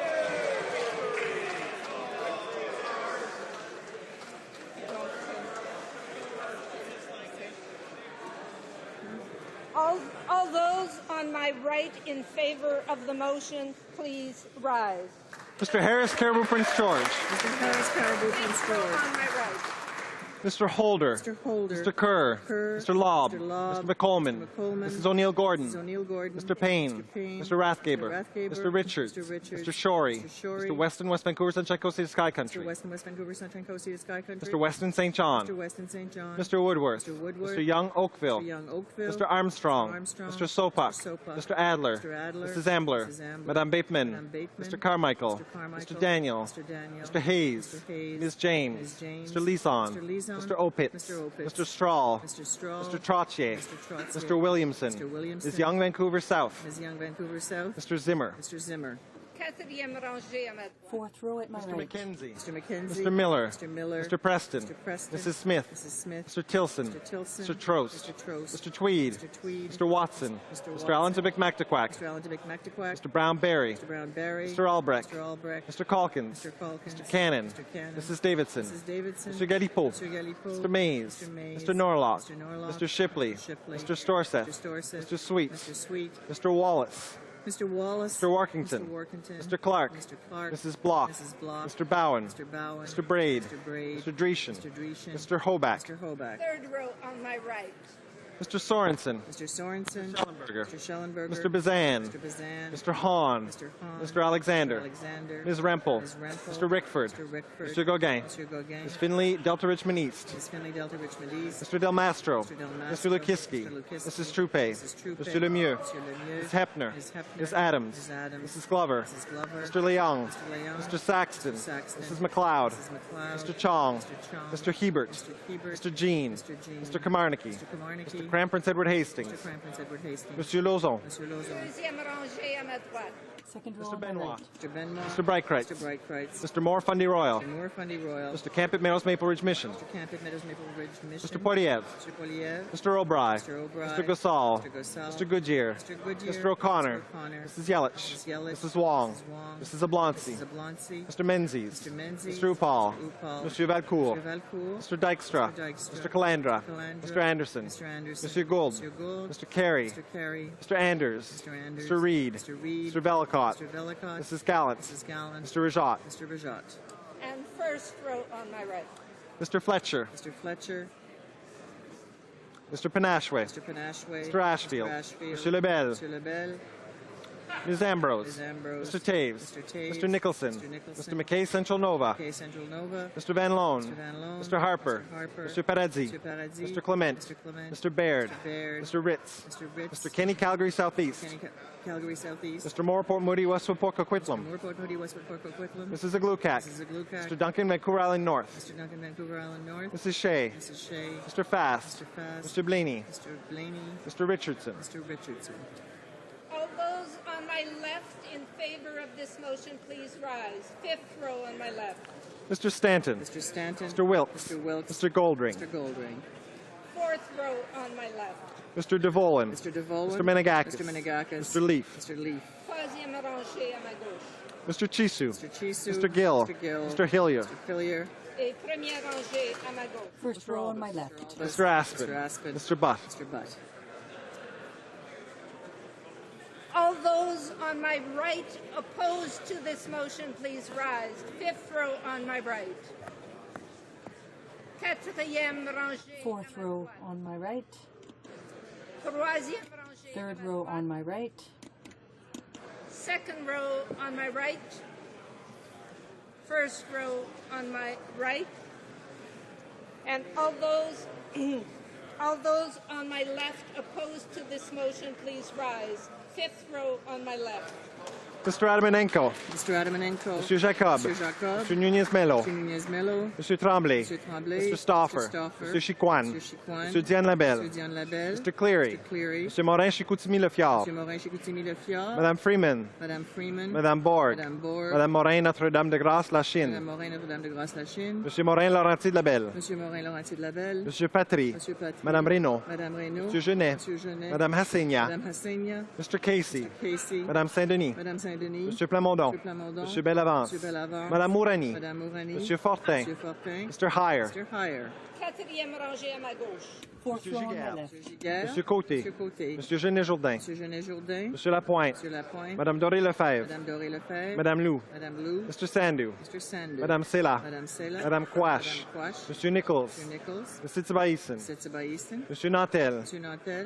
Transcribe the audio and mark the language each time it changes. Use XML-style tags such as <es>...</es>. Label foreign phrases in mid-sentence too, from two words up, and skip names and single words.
<en>All those on my right in favor of the motion, please rise. Mr. Harris Caribou Prince George. Mr. Harris Caribou Prince George. On my right. Mr. Holder. Mr. Holder. Mr. Kerr. Mr. Lobb. Mr. Lobb. Mr. McColeman. Mrs. O'Neill Gordon. Mrs. O'Neill Gordon. Mr. Payne. Mr. Rathgaber. Mr. Richards. Mr. Shorey. Mr. Weston, West Vancouver, Sunshine Coast, City Sky Country. Mr. Weston, West Vancouver, Sunshine Coast, City Sky Country. Mr. Weston St. John. Mr. Weston St. John. Mr. Woodworth. Mr. Woodworth. Mr. Young Oakville. Mr. Young Oakville. Mr. Armstrong. Mr. Sopak. Mr. Adler. Mr. Adler. Mrs. Ambler. Mrs. Ambler.</en> <fr>Madame Bateman. Madame Bateman.</fr> <en>Mr. Carmichael. Mr. Carmichael. Mr. Daniel. Mr. Daniel. Mr. Hayes. Mr. Hayes. Ms. James. Ms. James. Mr. Leeson. Mr. Leeson. Mr. Opitz. Mr. Opitz. Mr. Strahl. Mr. Strahl. Mr. Trottier. Mr. Trottier. Mr. Williamson. Mr. Williamson. Ms. Young Vancouver South. Ms. Young Vancouver South. Mr. Zimmer. Mr. Zimmer.</en> <fr>Quatrième rangée à ma droite.</fr> <en>Fourth row at my Mr. right. McKenzie. Mr. McKenzie. Mr. Miller. Mr. Miller. Mr. Preston. Mr. Preston. Mrs. Smith. Mrs. Smith. Mr. Tilson. Mr. Tilson. Mr. Trost. Mr. Trost. Mr. Tweed. Mr. Tweed. Mr. Watson. Mr. Mr. Watson. Allen Tibic Mactaquack. Mr. Allen Tibic Mactaquack. Mr. Brown Berry. Mr. Brown Berry. Mr. Albrecht. Mr. Albrecht. Mr. Calkins. Mr. Calkins. Mr. Cannon. Mr. Cannon. Mrs. Davidson. Mrs. Davidson. Mr. Galipo. Mr. Galipo. Mr. Mays. Mr. Mays. Mr. Norlock. Mr. Norlock. Mr. Shipley. Shipley. Mr. Storseth. Mr. Storseth. Mr. Sweet. Mr. Sweet. Mr. Wallace. Mr. Wallace. Mr. Workington. Mr. Workington. Mr. Clark. Mr. Clark. Mrs. Block. Mrs. Block. Mr. Bowen. Mr. Bowen. Mr. Braid. Mr. Braid. Mr. Dreeshen. Mr. Dreeshen. Mr. Hoback. Mr. Hoback. Third row on my right. Mr. Sorensen. Mr. Sorensen. Schellenberger. Mr. Schellenberger. Mr. Bazan. Mr. Bazan. Mr. Hahn. Mr. Hahn. Mr. Alexander. Mr. Alexander. Ms. Rempel. Ms. Rempel. Mr. Rickford. Mr. Rickford. Mr. Gauguin. Mr. Gauguin. Ms. Finley, Delta Richmond East. Ms. Finley, Delta Richmond East. Mr. Del Mastro. Mr. Del Mr. Mastro. Lukiski. Mr. Lukiski. Mrs. Troupe. Mrs. Troupe. Mr. Lemieux. Mr. Lemieux. Ms. Hepner. Ms. Hepner. Ms. Adams. Ms. Adams. Mrs. Glover. Mrs. Glover. Mr. Leung. Mr. Leung. Mr. Saxton. Mr. Saxton. Mrs. McLeod. Mrs. McLeod. Mr. Chong. Mr. Chong. Mr. Hebert. Mr. Hebert. Mr. Jean. Mr. Jean. Mr. Kamarnicki. Mr. Kamarnicki. Mr. Cram Prince Edward Hastings. Mr. Cram Prince Edward Hastings.</en> <fr>Monsieur Lauzon. Monsieur Lauzon. Deuxième rangée à ma droite.</fr> <en>Second row Mr. on my Benoit. right. Mr. Benoit. Mr. Breitkreitz. Mr. Breitkreitz. Mr. Moore Fundy Royal. Mr. Moore Fundy Royal. Mr. Camp at Meadows Maple Ridge Mission. Mr. Camp at Meadows Maple Ridge Mission. Mr. Poiliev. Mr. Poiliev. Mr. O'Bry. Mr. O'Bry. Mr. Gosal. Mr. Gosal. Mr. Goodyear. Mr. Goodyear. Mr. O'Connor. Mr. O'Connor. Mrs. Yelich. Mrs. Yelich. Mrs. Wong. Mrs. Wong. Mrs. Oblonsky. Mrs. Oblonsky. Mr. Menzies. Mr. Menzies. Mr. Upal. Mr. Upal. Mr. Valcourt. Mr. Valcourt. Mr. Dykstra. Mr. Dykstra. Mr. Calandra. Calandra. Mr. Anderson. Mr. Anderson. Mr. Gould. Mr. Gould. Mr. Carey. Mr. Carey. Mr. Anders. Mr. Anders. Mr. Reed. Mr. Reed. Mr. Bellicott. Mr. Bellicott. Mrs. Gallant. Mrs. Gallant. Mr. Rajat. Mr. Rajat. And first row on my right. Mr. Fletcher. Mr. Fletcher. Mr. Panashwe. Mr. Panashwe. Mr. Ashfield. Mr. Ashfield. Mr. Lebel. Mr. Lebel. Ms. Ambrose. Ms. Ambrose. Mr. Taves. Mr. Taves. Mr. Nicholson. Mr. Nicholson. Mr. McKay Central Nova. McKay Central Nova. Mr. Van Loan. Mr. Van Loan. Mr. Harper. Mr. Harper. Mr. Paradzi. Mr. Paradzi. Mr. Clement. Mr. Clement. Mr. Baird. Mr. Baird. Mr. Ritz. Mr. Ritz. Mr. Kenny Calgary Southeast. Kenny Calgary Southeast. Mr. Moore Port Moody Westwood Port Coquitlam. Moorport Moody, Westwood, Port Coquitlam. Mrs. Aglukak. Mrs. Aglukak. Mr. Duncan Vancouver Island North. Mr. Duncan, Vancouver Island North. Mrs. Shea. Mrs. Shea. Mr. Fast. Mr. Fast. Mr. Blaney. Mr. Blaney. Mr. Richardson. Mr. Richardson. All those on my left in favor of this motion, please rise. Fifth row on my left. Mr. Stanton. Mr. Stanton. Mr. Wilkes. Mr. Wilkes. Mr. Goldring. Mr. Goldring. Fourth row on my left. Mr. DeVolin. Mr. DeVolin. Mr. Menegakis. Mr. Menegakis. Mr. Leaf. Mr. Leaf.</en> <fr>Troisième rangée à ma gauche.</fr> <en>Mr. Chisu. Mr. Chisu. Mr. Gill. Mr. Gill. Mr. Hillier. Mr. Hillier.</en> <fr>Et première rangée à ma gauche.</fr> <en>First row on my left. Mr. Aspen. Mr. Aspen. Mr. Butt. Mr. Butt. All those on my right opposed to this motion, please rise. Fifth row on my right.</en> <fr>Quatrième rangée.</fr> <en>Fourth row on my right.</en> <fr>Troisième rangée.</fr> <en>Third row on my right. Second row on my right. First row on my right. And all those on my left opposed to this motion, please rise. Fifth row on my left. Mr. Adamanenko. Mr. Adamanenko. Mr. Jacob. Mr. Jacob. Mr. Nunez Melo. Mr. Nunez Melo. Mr. Tremblay. Mr. Tremblay. Mr. Stauffer. Mr. Stauffer. Mr. Chiquan. Mr. Chiquan. Mr. Diane Labelle. Mr. Diane Labelle. Mr. Cleary. Mr. Cleary. Mr. Morin Chicoutimi Lefiard. Mr. Morin Chicoutimi Lefiard.</en> <fr>Madame Freeman. Madame Freeman. Madame Borg. Madame Borg. Madame Morin Notre-Dame de Grâce La Chine. Madame Morin Notre-Dame de Grâce La Chine. Monsieur Morin Laurenti de Labelle. Monsieur Morin Laurenti de Labelle. Monsieur Patry. Monsieur Patry. Madame Reynaud. Madame Reynaud. Monsieur Genet. Monsieur Genet. Madame Hassegna. Madame Hassegna.</fr> <en>Mr. Casey. Mr. Casey.</en> <fr>Madame Saint-Denis. Madame Saint-Denis. Monsieur Plamondon. Monsieur Plamondon. Monsieur Bellavance. Monsieur Bellavance. Madame Mourani. Madame Mourani. Monsieur Fortin. Monsieur Fortin.</fr> <en>Mr. Heyer. Mr. Heyer.</en> <fr>Quatrième rangée à ma gauche.</fr> <en>Fourth row on my left.</en> <fr>Monsieur Giguère. Monsieur Côté. Monsieur Côté. Monsieur Genet Jourdain. Monsieur Genet Jourdain. Monsieur Lapointe. Monsieur Lapointe. Madame Doré Lefebvre. Madame Doré Lefebvre. Madame Lou. Madame Lou.</fr> <en>Mr. Sandu. Mr. Sandu.</en> <fr>Madame Sela. Madame Sela. Madame Quash. Madame Quash. Monsieur Nichols. Monsieur Nichols.</fr> <en>Mr. Tibaïsen.</en> <fr>Monsieur Tibaïsen. Monsieur Nantel. Monsieur Nantel.</fr>